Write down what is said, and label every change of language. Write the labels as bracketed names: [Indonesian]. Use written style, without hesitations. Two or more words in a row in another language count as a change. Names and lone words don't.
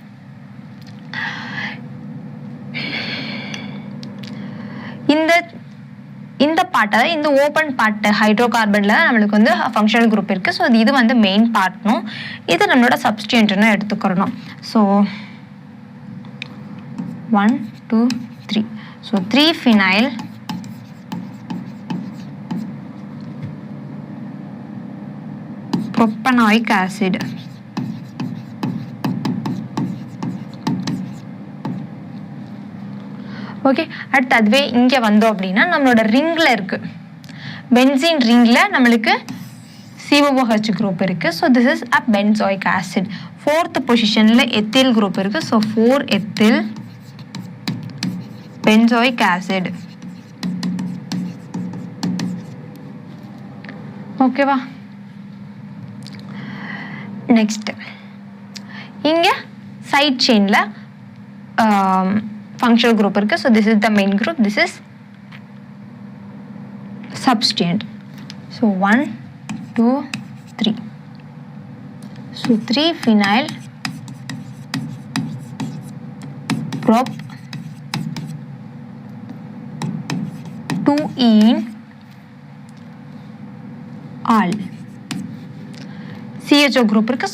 [Tamil] இந்த பார்ட், அதாவது இந்த [English] open part [Tamil] ஹைட்ரோகார்பனில் தான் நம்மளுக்கு வந்து [English] functional group [Tamil] இருக்குது. ஸோ இது வந்து [English] main part [Tamil] இது நம்மளோட சப்ஸ்டியன்ட்னு எடுத்துக்கிறணும். ஸோ 1 2 3. [English] ஸோ 3 phenyl propanoic acid. [Tamil] ஓகே, அடுத்து அதுவே இங்கே வந்தோம் அப்படின்னா நம்மளோட ரிங்கில் இருக்குது, [English] benzene ring [Tamil] நம்மளுக்கு COOH குரூப் இருக்குது. [English] so this is a benzoic acid. 4th position ethyl group இருக்குது. so 4 ethyl benzoic acid. [Tamil] ஓகேவா? நெக்ஸ்ட் இங்கே [English] side chain functional group [Tamil] இருக்கு. [English] So this is the main group, this is substituent. So 1 2 3. So 3 phenyl prop 2 ene al. [Tamil] CHO குரூப் இருக்குது.